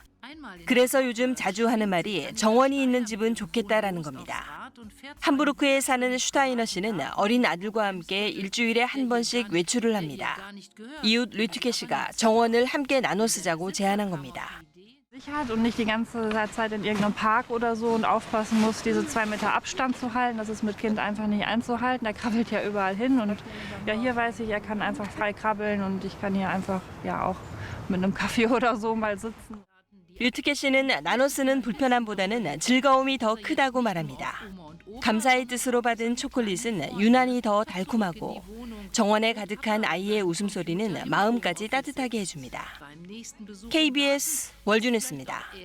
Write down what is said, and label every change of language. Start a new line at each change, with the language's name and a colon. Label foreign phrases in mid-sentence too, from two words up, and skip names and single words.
Korean: 그래서 요즘 자주 하는 말이 정원이 있는 집은 좋겠다라는 겁니다. 함부르크에 사는 슈타이너 씨는 어린 아들과 함께 일주일에 한 번씩 외출을 합니다. 이웃 류트케 씨가 정원을 함께 나눠 쓰자고 제안한 겁니다.
German: Sicherheit und nicht die ganze Zeit in irgendeinem Park oder so und aufpassen muss, diese 2 Meter Abstand zu halten. Das ist mit Kind einfach nicht einzuhalten. Er krabbelt ja überall hin und ja, hier weiß ich, er kann einfach frei krabbeln und ich kann hier einfach ja auch mit einem Kaffee oder so mal sitzen.
Korean: 류트케 씨는 나눠 쓰는 불편함보다는 즐거움이 더 크다고 말합니다. 감사의 뜻으로 받은 초콜릿은 유난히 더 달콤하고 정원에 가득한 아이의 웃음소리는 마음까지 따뜻하게 해줍니다. KBS 월주뉴스입니다.